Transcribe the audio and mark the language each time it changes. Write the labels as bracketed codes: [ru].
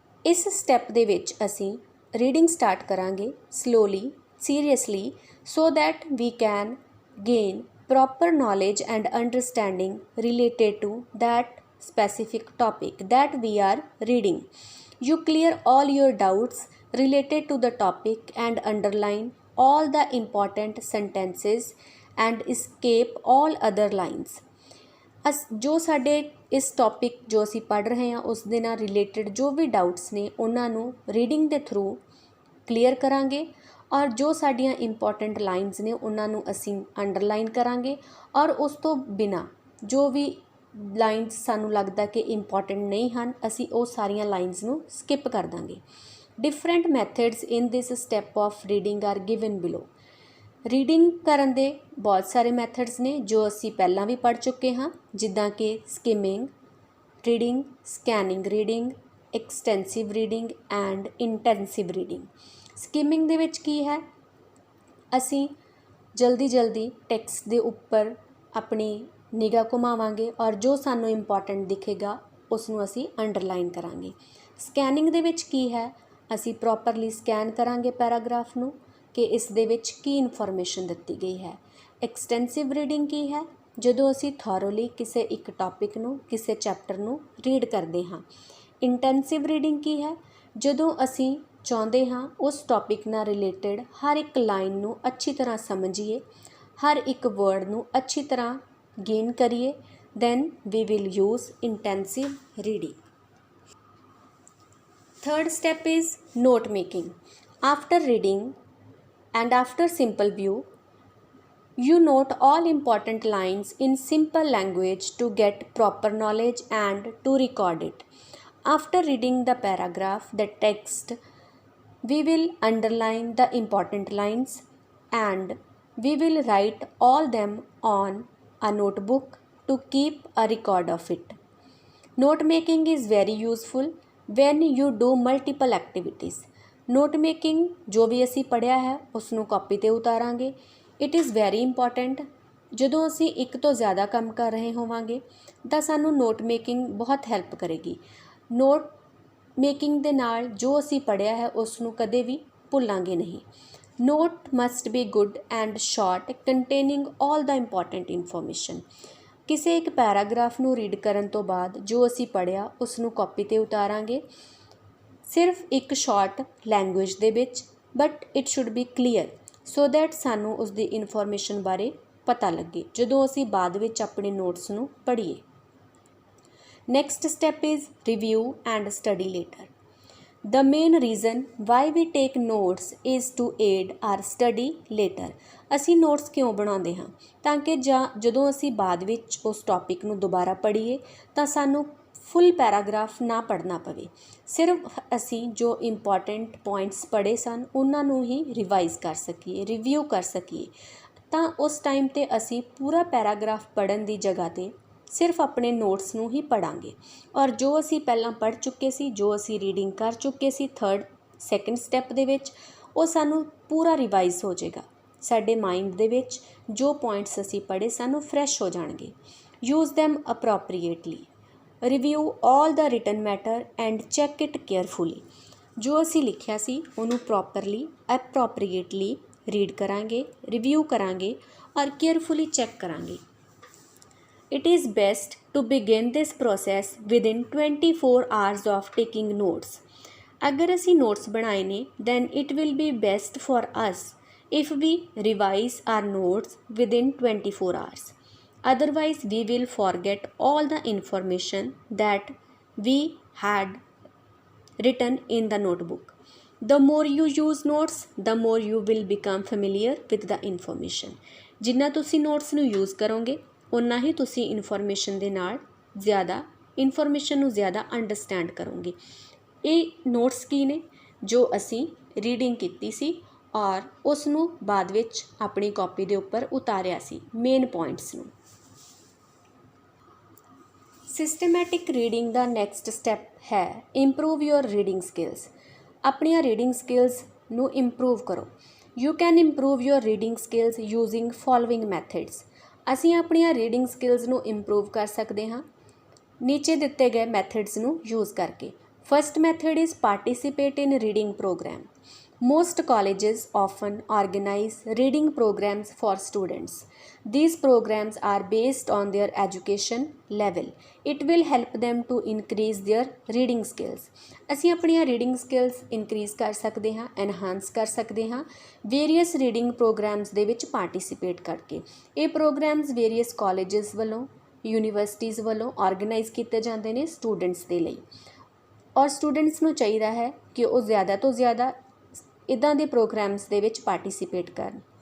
[pa] ਇਸ ਸਟੈਪ ਦੇ ਵਿੱਚ ਅਸੀਂ ਰੀਡਿੰਗ ਸਟਾਰਟ ਕਰਾਂਗੇ [en] slowly, seriously so that we can gain proper knowledge and understanding related to that specific topic that we are reading. You clear all your doubts related to the topic and underline all the important sentences and escape all other lines. [pa] ਜੋ ਸਾਡੇ ਇਸ topic ਜੋ ਅਸੀਂ ਪੜ੍ਹ ਰਹੇ ਹਾਂ ਉਸ ਦੇ ਨਾਲ ਰਿਲੇਟਡ ਜੋ ਵੀ ਡਾਊਟਸ ਨੇ ਉਹਨਾਂ ਨੂੰ ਰੀਡਿੰਗ ਦੇ ਥਰੂ ਕਲੀਅਰ ਕਰਾਂਗੇ ਔਰ ਜੋ ਸਾਡੀਆਂ ਇੰਪੋਰਟੈਂਟ ਲਾਈਨਸ ਨੇ ਉਹਨਾਂ ਨੂੰ ਅਸੀਂ ਅੰਡਰਲਾਈਨ ਕਰਾਂਗੇ ਔਰ ਉਸ ਤੋਂ ਬਿਨਾਂ ਜੋ ਵੀ ਲਾਈਨਸ ਸਾਨੂੰ ਲੱਗਦਾ ਕਿ ਇੰਪੋਰਟੈਂਟ ਨਹੀਂ ਹਨ ਅਸੀਂ ਉਹ ਸਾਰੀਆਂ ਲਾਈਨਸ ਨੂੰ ਸਕਿਪ ਕਰ ਦਾਂਗੇ. [en] Different methods in this step of reading are given below. [pa] Reading ਕਰਨ ਦੇ ਬਹੁਤ ਸਾਰੇ ਮੈਥਡਸ ਨੇ ਜੋ ਅਸੀਂ ਪਹਿਲਾਂ ਵੀ ਪੜ੍ਹ ਚੁੱਕੇ ਹਾਂ ਜਿੱਦਾਂ ਕਿ skimming reading, scanning reading, extensive reading and intensive reading. Skimming ਦੇ ਵਿੱਚ ਕੀ ਹੈ? ਅਸੀਂ ਜਲਦੀ ਟੈਕਸਟ ਦੇ ਉੱਪਰ ਆਪਣੀ ਨਿਗਾਹ ਘੁਮਾਵਾਂਗੇ ਔਰ ਜੋ ਸਾਨੂੰ ਇੰਪੋਰਟੈਂਟ ਦਿਖੇਗਾ ਉਸ ਨੂੰ ਅਸੀਂ ਅੰਡਰਲਾਈਨ ਕਰਾਂਗੇ. ਸਕੈਨਿੰਗ ਦੇ ਵਿੱਚ ਕੀ ਹੈ? ਅਸੀਂ ਪ੍ਰੋਪਰਲੀ ਸਕੈਨ ਕਰਾਂਗੇ ਪੈਰਾਗ੍ਰਾਫ ਨੂੰ ਕਿ ਇਸ ਦੇ ਵਿੱਚ ਕੀ ਇਨਫੋਰਮੇਸ਼ਨ ਦਿੱਤੀ ਗਈ ਹੈ. ਐਕਸਟੈਂਸਿਵ ਰੀਡਿੰਗ ਕੀ ਹੈ? ਜਦੋਂ ਅਸੀਂ ਥੋਰੋਲੀ ਕਿਸੇ ਇੱਕ ਟੌਪਿਕ ਨੂੰ ਕਿਸੇ ਚੈਪਟਰ ਨੂੰ ਰੀਡ ਕਰਦੇ ਹਾਂ. ਇੰਟੈਂਸਿਵ ਰੀਡਿੰਗ ਕੀ ਹੈ? ਜਦੋਂ ਅਸੀਂ ਚਾਹੁੰਦੇ ਹਾਂ ਉਸ ਟੌਪਿਕ ਨਾਲ ਰਿਲੇਟਡ ਹਰ ਇੱਕ ਲਾਈਨ ਨੂੰ ਅੱਛੀ ਤਰ੍ਹਾਂ ਸਮਝੀਏ ਹਰ ਇੱਕ ਵਰਡ ਨੂੰ ਅੱਛੀ ਤਰ੍ਹਾਂ ਗੇਨ ਕਰੀਏ [en] then we will use intensive reading. Third step is note making. After reading and after simple view, you note all important lines in simple language to get proper knowledge and to record it. After reading the paragraph, the text, we will underline the important lines and we will write all them on a notebook to keep a record of it. Note making is very useful when you do multiple activities. [pa] Note making ਜੋ ਵੀ ਅਸੀਂ ਪੜ੍ਹਿਆ ਹੈ ਉਸ ਨੂੰ copy 'ਤੇ ਉਤਾਰਾਂਗੇ. [en] it is very important [pa] ਜਦੋਂ ਅਸੀਂ ਇੱਕ ਤੋਂ ਜ਼ਿਆਦਾ ਕੰਮ ਕਰ ਰਹੇ ਹੋਵਾਂਗੇ ਤਾਂ ਸਾਨੂੰ ਨੋਟ ਮੇਕਿੰਗ ਬਹੁਤ ਹੈਲਪ ਕਰੇਗੀ. ਨੋਟ ਮੇਕਿੰਗ ਦੇ ਨਾਲ ਜੋ ਅਸੀਂ ਪੜ੍ਹਿਆ ਹੈ ਉਸ ਨੂੰ ਕਦੇ ਵੀ ਭੁੱਲਾਂਗੇ ਨਹੀਂ. [en] Note must be good and short containing all the important information. [pa] ਕਿਸੇ ਇੱਕ ਪੈਰਾਗ੍ਰਾਫ ਨੂੰ ਰੀਡ ਕਰਨ ਤੋਂ ਬਾਅਦ ਜੋ ਅਸੀਂ ਪੜ੍ਹਿਆ ਉਸ ਨੂੰ ਕਾਪੀ 'ਤੇ ਉਤਾਰਾਂਗੇ ਸਿਰਫ ਇੱਕ ਸ਼ਾਰਟ ਲੈਂਗੁਏਜ ਦੇ ਵਿੱਚ [en] but it should be clear so that [pa] ਸਾਨੂੰ ਉਸ ਦੀ ਇਨਫੋਰਮੇਸ਼ਨ ਬਾਰੇ ਪਤਾ ਲੱਗੇ ਜਦੋਂ ਅਸੀਂ ਬਾਅਦ ਵਿੱਚ ਆਪਣੇ ਨੋਟਸ ਨੂੰ ਪੜ੍ਹੀਏ. [en] Next step is review and study later. The main reason why we take notes is to aid our study later. [pa] ਅਸੀਂ ਨੋਟਸ ਕਿਉਂ ਬਣਾਉਂਦੇ ਹਾਂ? ਤਾਂ ਕਿ ਜਦੋਂ ਅਸੀਂ ਬਾਅਦ ਵਿੱਚ ਉਸ ਟੌਪਿਕ ਨੂੰ ਦੁਬਾਰਾ ਪੜ੍ਹੀਏ ਤਾਂ ਸਾਨੂੰ ਫੁੱਲ ਪੈਰਾਗ੍ਰਾਫ ਨਾ ਪੜ੍ਹਨਾ ਪਵੇ। ਸਿਰਫ ਅਸੀਂ ਜੋ ਇੰਪੋਰਟੈਂਟ ਪੁਆਇੰਟਸ ਪੜ੍ਹੇ ਸਨ ਉਹਨਾਂ ਨੂੰ ਹੀ ਰਿਵਾਈਜ਼ ਕਰ ਸਕੀਏ, ਰਿਵਿਊ ਕਰ ਸਕੀਏ। ਤਾਂ ਉਸ ਟਾਈਮ 'ਤੇ ਅਸੀਂ ਪੂਰਾ ਪੈਰਾਗ੍ਰਾਫ ਪੜ੍ਹਨ ਦੀ ਜਗ੍ਹਾ 'ਤੇ ਸਿਰਫ ਆਪਣੇ ਨੋਟਸ ਨੂੰ ਹੀ ਪੜ੍ਹਾਂਗੇ ਔਰ ਜੋ ਅਸੀਂ ਪਹਿਲਾਂ ਪੜ੍ਹ ਚੁੱਕੇ ਸੀ, ਜੋ ਅਸੀਂ ਰੀਡਿੰਗ ਕਰ ਚੁੱਕੇ ਸੀ ਸੈਕੰਡ ਸਟੈਪ ਦੇ ਵਿੱਚ, ਉਹ ਸਾਨੂੰ ਪੂਰਾ ਰਿਵਾਈਜ਼ ਹੋ ਜਾਏਗਾ। ਸਾਡੇ ਮਾਈਂਡ ਦੇ ਵਿੱਚ ਜੋ ਪੁਆਇੰਟਸ ਅਸੀਂ ਪੜ੍ਹੇ ਸਾਨੂੰ ਫਰੈਸ਼ ਹੋ ਜਾਣਗੇ। [en] Use them appropriately. Review all the written matter and check it carefully. [pa] ਜੋ ਅਸੀਂ ਲਿਖਿਆ ਸੀ ਉਹਨੂੰ ਪ੍ਰੋਪਰਲੀ ਐਪਰੋਪਰੀਏਟਲੀ ਰੀਡ ਕਰਾਂਗੇ, ਰਿਵਿਊ ਕਰਾਂਗੇ ਔਰ ਕੇਅਰਫੁਲੀ ਚੈੱਕ ਕਰਾਂਗੇ। [en] It is best to begin this process within 24 hours of taking notes. [pa] अगर असी notes बनाए ने [en] then it will be best for us if we revise our notes within 24 hours. Otherwise we will forget all the information that we had written in the notebook. The more you use notes, the more you will become familiar with the information. [pa] जिन्ना तुसी notes ਨੂੰ use ਕਰੋਗੇ ਉਨਾ ਹੀ ਤੁਸੀਂ information ਦੇ ਨਾਲ information ਨੂੰ ਜ਼ਿਆਦਾ understand ਕਰੋਗੇ। ਇਹ ਨੋਟਸ ਕੀ ਨੇ? ਜੋ ਅਸੀਂ ਰੀਡਿੰਗ ਕੀਤੀ ਸੀ ਔਰ ਉਸ ਨੂੰ ਬਾਅਦ ਵਿੱਚ ਆਪਣੀ ਕਾਪੀ ਦੇ ਉੱਪਰ ਉਤਾਰਿਆ ਸੀ, ਮੇਨ ਪੁਆਇੰਟਸ ਨੂੰ। ਸਿਸਟਮੈਟਿਕ ਰੀਡਿੰਗ ਦਾ ਨੈਕਸਟ ਸਟੈਪ ਹੈ [en] Improve your reading skills. [pa] ਆਪਣੀਆਂ ਰੀਡਿੰਗ ਸਕਿੱਲਸ ਨੂੰ ਇੰਪਰੂਵ ਕਰੋ। [en] You can improve your reading skills using following methods. [pa] ਅਸੀਂ ਆਪਣੀਆਂ ਰੀਡਿੰਗ ਸਕਿੱਲਸ ਨੂੰ ਇੰਪਰੂਵ ਕਰ ਸਕਦੇ ਹਾਂ ਨੀਚੇ ਦਿੱਤੇ ਗਏ ਮੈਥਡਸ ਨੂੰ ਯੂਜ਼ ਕਰਕੇ। [en] First method is participate in reading program. Most colleges often organize reading programs for students. These programs are based on their education level. It will help them to increase their reading skills. [pa] ਅਸੀਂ ਆਪਣੀਆਂ reading skills increase ਕਰ ਸਕਦੇ ਹਾਂ, enhance ਕਰ ਸਕਦੇ ਹਾਂ various reading programs ਦੇ ਵਿੱਚ ਪਾਰਟੀਸਿਪੇਟ ਕਰਕੇ। ਇਹ ਪ੍ਰੋਗਰਾਮਸ ਵੇਰੀਅਸ ਕਾਲਜਸ ਵੱਲੋਂ, ਯੂਨੀਵਰਸਿਟੀਜ਼ ਵੱਲੋਂ ਆਰਗੇਨਾਈਜ਼ ਕੀਤੇ ਜਾਂਦੇ ਨੇ ਸਟੂਡੈਂਟਸ ਦੇ ਲਈ ਔਰ ਸਟੂਡੈਂਟਸ ਨੂੰ ਚਾਹੀਦਾ ਹੈ ਕਿ ਉਹ ਜ਼ਿਆਦਾ ਤੋਂ ਜ਼ਿਆਦਾ ਇੱਦਾਂ ਦੇ ਪ੍ਰੋਗਰਾਮਸ ਦੇ ਵਿੱਚ ਪਾਰਟੀਸਿਪੇਟ ਕਰਨ।